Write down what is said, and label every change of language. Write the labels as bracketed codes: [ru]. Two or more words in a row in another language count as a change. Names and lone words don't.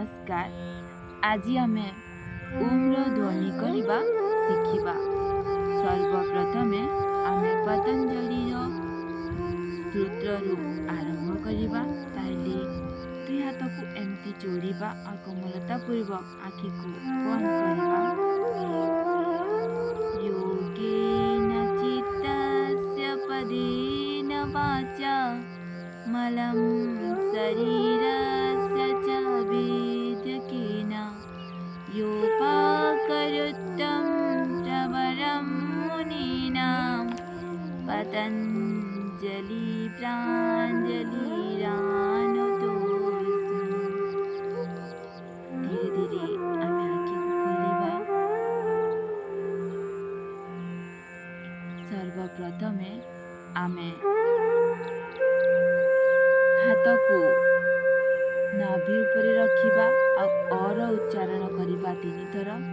[or] ନମସ୍କାର। ଆଜି ଆମେ ଓମ୍ର ଧ୍ୱନି କରିବା ଶିଖିବା। ସର୍ବପ୍ରଥମେ ଆମେ ପତଞ୍ଜଳିର ସ୍ତୋତ୍ରରୁ ଆରମ୍ଭ କରିବା। ତାହେଲେ ଦୁଇ ହାତକୁ ଏମିତି ଯୋଡ଼ିବା ଆଉ କୋମଳତା ପୂର୍ବକ ଆଖିକୁ ବନ୍ଦ କରିବା। [sa] योगेन चित्तस्य पदेन वाचा मलं शरीरस्य च वेद्यकेन योपाकरोत्तं प्रवरं मुनीनां पतञ्जलि प्राञ्जलिरानतोऽस्मि। [or] ଧୀରେ ଧୀରେ ଆମେ ଆଖିକୁ ଖୋଲିବା। ସର୍ବପ୍ରଥମେ ଆମେ ହାତକୁ ନାଭି ଉପରେ ରଖିବା ଆଉ ଅର ଉଚ୍ଚାରଣ କରିବା 3 ଥର।